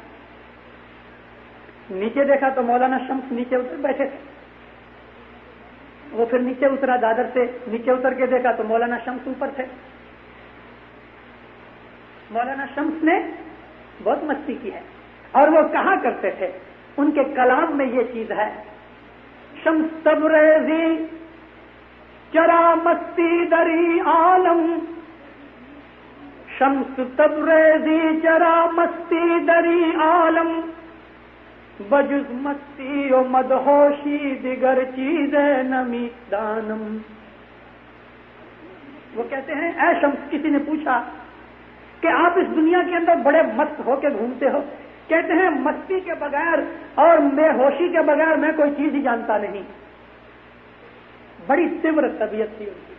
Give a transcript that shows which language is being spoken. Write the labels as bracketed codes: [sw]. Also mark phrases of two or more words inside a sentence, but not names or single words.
[ur] نیچے دیکھا تو مولانا شمس نیچے اتر بیٹھے تھے. وہ پھر نیچے اترا, دادر سے نیچے اتر کے دیکھا تو مولانا شمس اوپر تھے. مولانا شمس نے بہت مستی کی ہے, اور وہ کہا کرتے تھے, ان کے کلام میں یہ چیز ہے, [fa] شمس تبریزی چرا مستی دری عالم, شمس تبریزی چرا مستی دری عالم, بجز مستی و مدہوشی دیگر چیز نمی دانم. [ur] وہ کہتے ہیں اے شمس, کسی نے پوچھا کہ آپ اس دنیا کے اندر بڑے مست ہو کے گھومتے ہو. کہتے ہیں مستی کے بغیر اور بے ہوشی کے بغیر میں کوئی چیز ہی جانتا نہیں. بڑی تیور طبیعت تھی ان کی.